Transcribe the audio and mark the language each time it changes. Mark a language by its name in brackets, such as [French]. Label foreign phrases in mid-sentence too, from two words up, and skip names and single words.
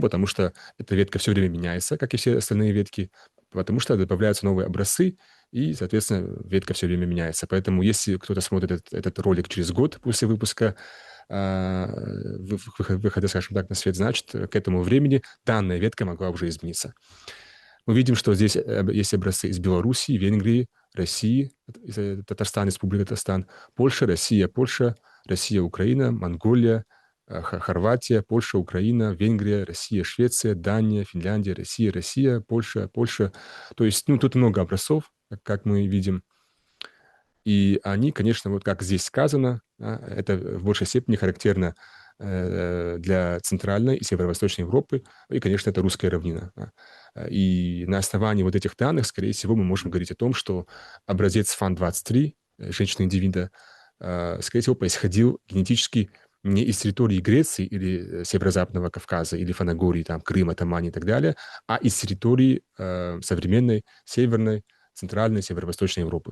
[Russian] Потому что эта ветка все время меняется, как и все остальные ветки, потому что добавляются новые образцы, и, соответственно, ветка все время меняется. Поэтому если кто-то смотрит этот ролик через год после выпуска, выхода, скажем так, на свет, значит, к этому времени данная ветка могла уже измениться. Мы видим, что здесь есть образцы из Белоруссии, Венгрии, России, Татарстан, Республика Татарстан, Польша, Россия, Украина, Монголия, Хорватия, Польша, Украина, Венгрия, Россия, Швеция, Дания, Финляндия, Россия, Польша. То есть, ну, тут много образцов, как мы видим. И они, конечно, вот как здесь сказано, это в большей степени характерно для Центральной и Северо-Восточной Европы, и, конечно, это русская равнина. И на основании вот этих данных, скорее всего, мы можем говорить о том, что образец ФАН-23, женщины-индивида, скорее всего, происходил генетически не из территории Греции или Северо-Западного Кавказа, или Фанагории, там, Крыма, Тамани и так далее, а из территории современной Северной, Центральной, Северо-Восточной Европы.